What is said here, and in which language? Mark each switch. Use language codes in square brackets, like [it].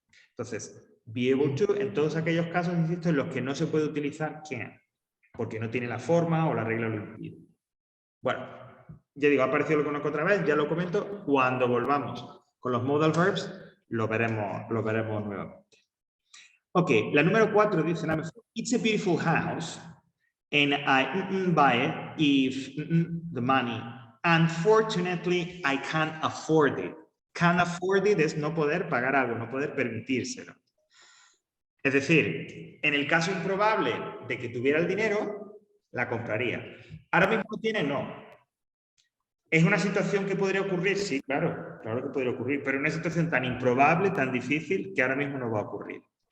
[es] Entonces, be able to, en todos aquellos casos, insisto, en los que no se puede utilizar can, porque no tiene la forma o la regla lo impide. Bueno, ya digo, ha aparecido lo que conozco otra vez, ya lo comento, cuando volvamos con los modal verbs, lo veremos nuevamente. [en] Ok, [es] la número 4 dice, [en] it's a beautiful house, and I buy it if the money. Unfortunately, I can't afford it. Can't afford it [es] es no poder pagar algo, no poder permitírselo. Es decir, en el caso improbable de que tuviera el dinero, la compraría. Ahora mismo no tiene, no. ¿Es una situación que podría ocurrir? Sí, claro que podría ocurrir, pero una situación tan improbable, tan difícil, que ahora mismo no va a ocurrir.